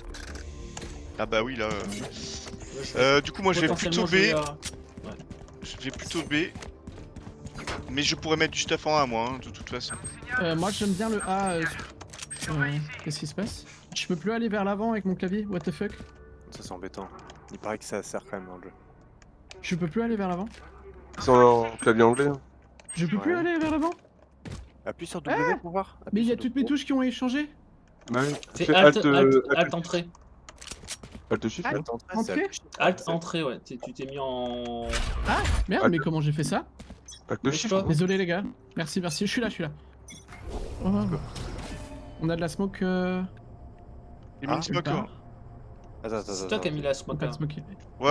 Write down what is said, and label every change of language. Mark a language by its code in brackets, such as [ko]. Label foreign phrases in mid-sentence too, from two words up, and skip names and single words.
[fr] Ah bah oui là. Ouais, je vais Du coup moi je vais plutôt potentiellement B. jouer à- Je vais plutôt B. Mais je pourrais mettre du stuff en A moi hein, de toute façon. Moi j'aime bien le A. Qu'est-ce qui se passe? Je peux plus aller vers l'avant avec mon clavier, [en] what the fuck? [fr] Ça, c'est embêtant. Il paraît que ça sert quand même dans le jeu. Je peux plus aller vers l'avant? Ils sont en clavier anglais. Hein. Je peux plus Ouais. aller vers l'avant? Appuie sur W pour voir. Mais il y a Appuie sur toutes mes W. touches qui ont échangé. Bah oui. Fais Fais Alt, Alt, Alt, Alt, Alt entrée. Alt shift. Alt. là. Alt entrée, Entrée. c'est Alt shift. Alt entrée, ouais. Tu t'es mis en. Merde, Alt. mais comment j'ai fait ça? Alt Bouge shift. pas. Désolé les gars. Merci, merci, je suis là. Oh. On a de la smoke. Il met Ah, une smoke. pas. Ouais Attends, C'est toi qui as mis la Pas smoke de là. smoke. ouais,